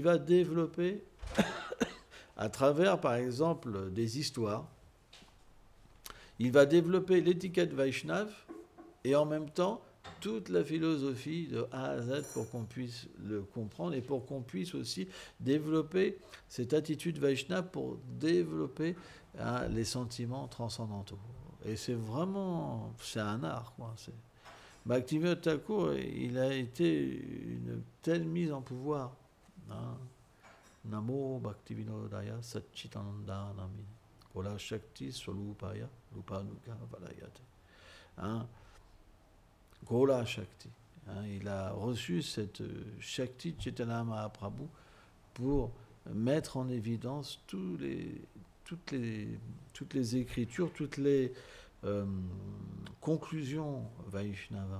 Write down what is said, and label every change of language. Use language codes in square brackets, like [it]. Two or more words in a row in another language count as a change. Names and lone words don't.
[fr] va développer à travers, par exemple, des histoires, il va développer l'étiquette Vaishnav et en même temps toute la philosophie de A à Z pour qu'on puisse le comprendre et pour qu'on puisse aussi développer cette attitude Vaishnava pour développer les sentiments transcendantaux. Et c'est vraiment, c'est un art, quoi. Bhaktivinoda Thakur, il a été une telle mise en pouvoir. Hein. [sa] नमो भक्तिविनोदाय सच्चिदानन्द नामिने. गौरशक्ति स्वरूपाय रूपानुग वराय ते. [fr] Hein? [sa] गौर शक्ति. [fr] Hein? Il a reçu cette Shakti Chaitanya Mahaprabhu pour mettre en évidence toutes les écritures, toutes les conclusions Vaishnava.